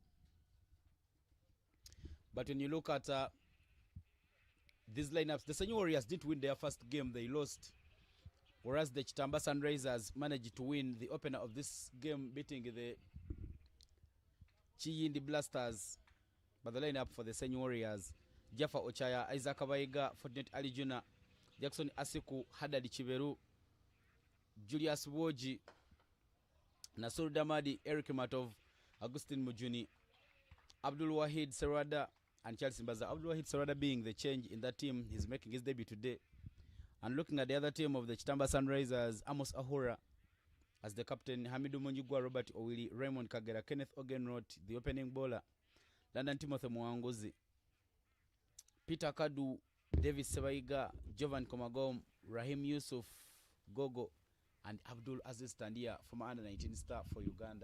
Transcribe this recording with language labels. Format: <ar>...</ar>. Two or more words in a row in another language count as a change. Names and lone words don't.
<en>But when you look at these lineups, the Ssenyi Warriors didn't win their first game. They lost. Whereas the Chitamba Sunrisers managed to win the opener of this game, beating the Chiyindi Blasters. But the lineup for the Ssenyi Warriors: Jaffa Ochaya, Isaac Abaiga, Fortunate Ali Juna, Jackson Asiku, Hadadi Chiveru, Julius Woji, Nasur Damadi, Eric Matov, Augustine Mujuni, Abdul Wahid Serwada, and Charles Mbaza. Abdul Wahid Serwada being the change in that team. He's making his debut today. And looking at the other team of the Chitamba Sunrisers, Amos Ahura as the captain, Hamidu Munjugwa, Robert Owili, Raymond Kagera, Kenneth Ogenroth, the opening bowler, London Timothy Mwanguzi, Peter Kadu, Davis Sebaiga, Jovan Komagom, Rahim Yusuf, Gogo, and Abdul Aziz Tandia, former under-19 star for Uganda.</en>